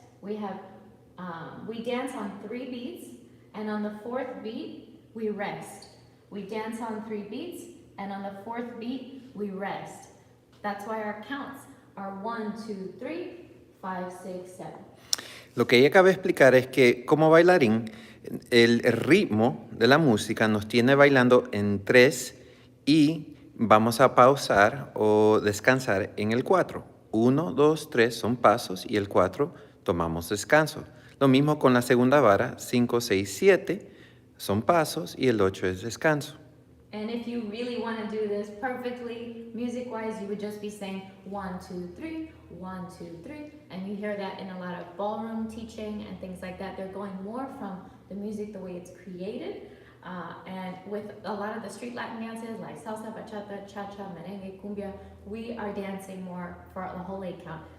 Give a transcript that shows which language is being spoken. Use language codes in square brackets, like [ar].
[en] We dance on 3 beats, and on the 4th beat, we rest. We dance on 3 beats, and on the 4th beat, we rest. That's why our counts are 1, 2, 3, 5, 6, 7. [es] Lo que ella acaba de explicar es que como bailarín, el ritmo de la música nos tiene bailando en 3 y vamos a pausar o descansar en el 4. 1, 2, 3 son pasos y el 4 tomamos descanso. Lo mismo con la segunda vara, 5, 6, 7 son pasos y el 8 es descanso. [en] And if you really want to do this perfectly, music-wise, you would just be saying 1, 2, 3, 1, 2, 3. And you hear that in a lot of ballroom teaching and things like that. They're going more from the music, the way it's created. And with a lot of the street Latin dances like salsa, bachata, cha-cha, merengue, cumbia, we are dancing more for the whole 8 count.